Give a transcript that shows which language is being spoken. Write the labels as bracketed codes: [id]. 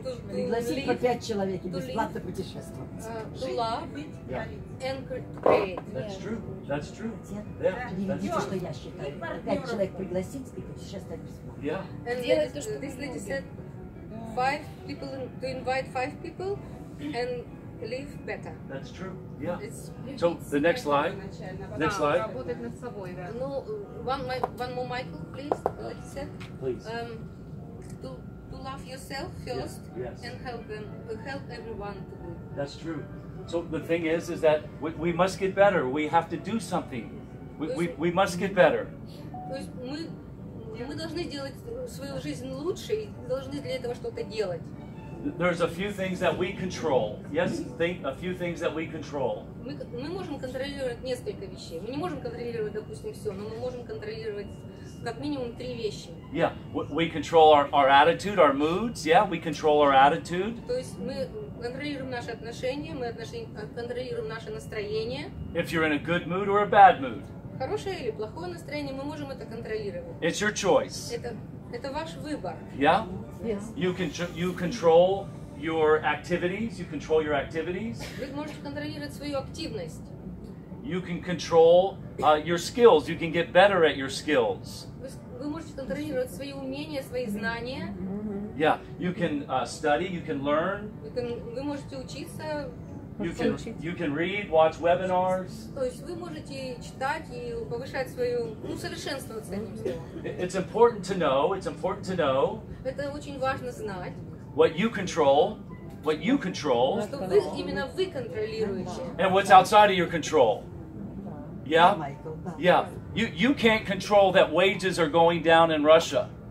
[ru] Пригласить по 5 человек и бесплатно путешествовать. [en] To love and create. That's true. That's true. [ru] Не видите, что я считаю. 5 человек пригласить и путешествовать бесплатно. [en] Yeah. And this lady said, 5 people to invite 5 people and live better. That's true. Yeah. So the next slide. Next slide. [ru] Работать над собой, да. [en] No, one more, Michael, please. Lady said, Please. To love yourself first Yes. and help everyone to do it. That's true. So the thing is that we must get better. We have to do something. We must get better. [ru] То есть мы должны делать свою жизнь лучше и должны для этого что-то делать. [en] There's a few things that we control. Yes, a few things that we control. [ru] Мы можем контролировать несколько вещей. Мы не можем контролировать, допустим, все, но мы можем контролировать как минимум 3 вещи. [en] Yeah, we control our attitude, our moods. Yeah, we control our attitude. [ru] То есть мы контролируем наши отношения, мы контролируем наше настроение. [en] If you're in a good mood or a bad mood. [ru] Хорошее или плохое настроение, мы можем это контролировать. [en] It's your choice. [ru] Это ваш выбор. [en] Yeah? Yes. You control your activities. You control your activities. [ru] Вы можете контролировать свою активность. [en] You can control your skills. You can get better at your skills. [ru] Вы можете контролировать свои умения, свои знания. [en] Yeah, you can study. You can learn. [ru] Вы можете учиться. [en] You can read, watch webinars. [ru] То есть вы можете читать и повышать свою, совершенствоваться одним словом. [en] It's important to know. It's important to know. [ru] Это очень важно знать. [en] What you control. What you control. [ru] Что именно вы контролируете. [en] And what's outside of your control. Yeah? Yeah. You can't control that wages are going down in Russia.